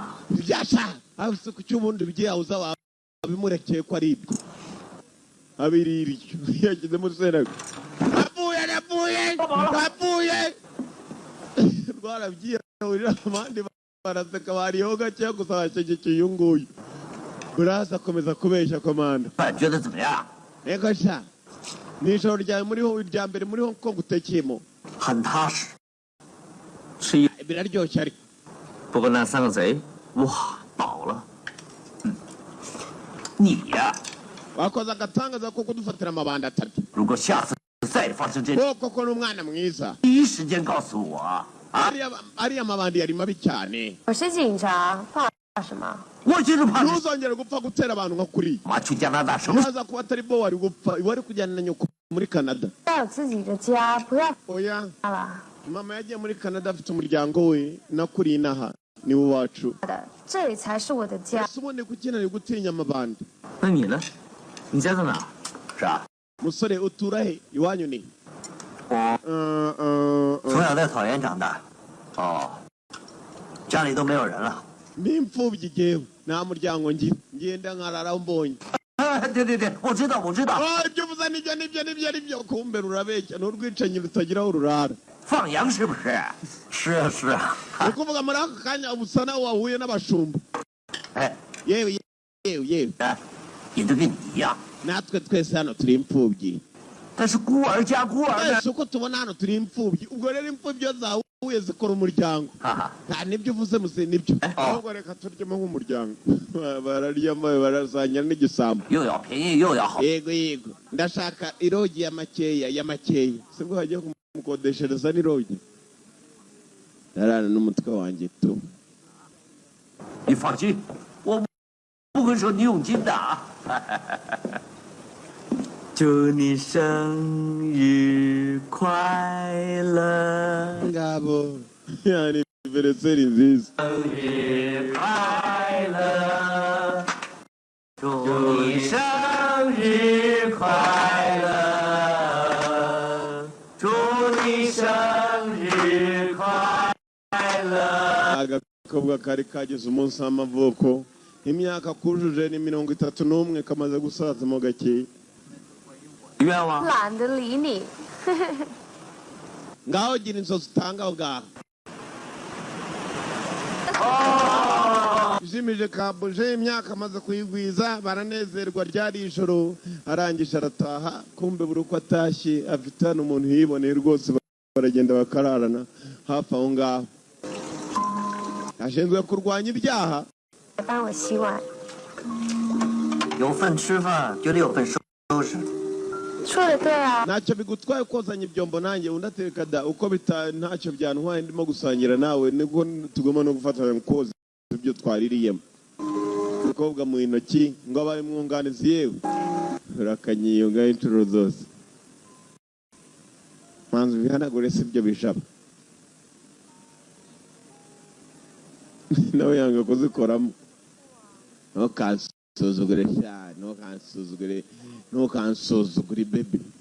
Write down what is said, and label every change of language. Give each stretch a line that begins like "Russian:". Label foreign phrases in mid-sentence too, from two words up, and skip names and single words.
Kinyarwanda: byasha ahuse ku cy'ubundi bigiye uza wabimurekeye ko ari ibyo abirira icyo yagizemo urusenda napfuye rwarabyiyahurira abandi baraseka bariyeho gakeya gusa bashyigikiye uyu nguyu uraza akomeza kubeshya komanda
Chinese: 饭觉得怎么样？
Kinyarwanda: ego sha nijoro ryawe muriho irya mbere muriho ko gutekeyemo
Chinese: 很踏实。吃一，
Kinyarwanda: biraryoshye ariko
Chinese: 不过那3个贼，哇，饱了。你呀，
Kinyarwanda: wakoze agatangaza ko kudufatira amabanda atatu
Chinese: 如果下次再发生这种，
Kinyarwanda: koko ni umwana mwiza
Chinese: 第一时间告诉我啊！
Kinyarwanda: ariya mabandi yari mabi cyane
Chinese: 我是警察，怕什么？我就是怕你
Kinyarwanda: ntuzongere gupfa gutera abantu nka kuriya
Chinese: 妈去加拿大什么？
Kinyarwanda: uraza kuba atari bo wari gupfa wari kujyana na nyoko muri Canada
Chinese: 要有自己的家，不要
Kinyarwanda: oya
Chinese: 了。
Kinyarwanda: mama yagiye muri Canada afite umuryango we nakuriye inaha niwe wacu
Chinese: 这里才是我的家。
Kinyarwanda: ese ubundi kuki nari gutinya amabandi
Chinese: 那你呢？你家在哪？是啊，
Kinyarwanda: musore utura he iwanyu ni
Chinese: 我从小在草原长大。哦，家里都没有人了。
Kinyarwanda: n'imfubyi jyewe nta muryango ngenda nkarara mbonye
Chinese: 对，我知道。
Kinyarwanda: ibyo uvuze nibyo kumbe rurabeshya n'urwicanyi rutagira aho rurara
Chinese: 放羊是不是？是啊。
Kinyarwanda: ni ukuvuga muri aka kanya ubusa nawe wahuye n'abashumba
Chinese: 哎，
Kinyarwanda: yewe
Chinese: 也都跟你一样，
Kinyarwanda: natwe twese hano turi imfubyi
Chinese: 但是孤儿加孤儿呢？
Kinyarwanda: twese uko tubona hano turi imfubyi ubwo rero imfubyi iyo zahuye zikora umuryango 哈哈， nta nibyo uvuze muze nibyo ahubwo reka turyemo nk'umuryango bararyamo barazanya n'igisambo
Chinese: 又要便宜又要好。
Kinyarwanda: yego ndashaka irogi ya makeya sibwo hagiye kumukodeshereza n'irogi narana n'umutwe wanjye tu
Chinese: 你放心，我不会收你佣金的啊。祝你生日快乐，
Kinyarwanda: ngabo yani aniverseri nziza
Chinese: 生日快乐，祝你生日快乐，祝你生日快乐。
Kinyarwanda: agakobwa kari kagize umunsi w'amavuko imyaka kujuje ni 31 kamaze gusazamo gakeya
Chinese: 愿望懒得理你。
Kinyarwanda: ngaho gira inzozi utanga aho ngaho jimije kabuje imyaka amaze kuyigwiza baranezerwa ryari ijoro arangije arataha kumbe buri uko atashye afite hano umuntu yiboneye rwose baragenda bakararana hafi aho ngaho ashinzwe kurwanya ibyaha
Chinese: 帮我洗碗。有份吃饭就得有份收拾。说的对啊，
Kinyarwanda: ntacyo bigutwaye kozanya ibyombo nanjye undi ateka da uko ntacyo byantwaye ndimo gusangira nawe niko tugomba no gufatanya koza ibyo twaririyemo umukobwa mu intoki ngo abaye mwunganizi yewe urakanyiyunga inshuro zose manzi bihanagure si byo bishaba nawe yanga kuzikoramo ntukansuzugure sha ntukansuzugure baby